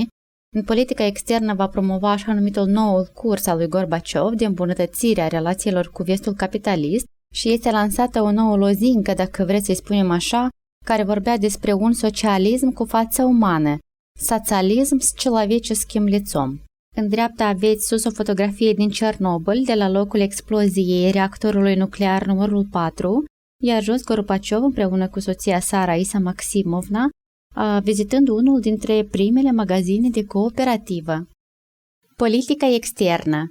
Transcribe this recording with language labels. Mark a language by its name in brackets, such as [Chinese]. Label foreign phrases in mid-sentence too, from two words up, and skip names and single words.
[Romanian] În politica externă va promova așa numitul noul curs al lui Gorbaciov de îmbunătățire a relațiilor cu vestul capitalist și este lansată o nouă lozincă, dacă vreți să-i spunem așa, care vorbea despre un socialism cu față umană, socialism [Russian] с человеческим лицом. [Romanian] În dreapta aveți sus o fotografie din Cernobâl, de la locul exploziei reactorului nuclear numărul 4, iar jos Gorbaciov împreună cu soția sa Raisa Maximovna, vizitând unul dintre primele magazine de cooperativă. Politica externă.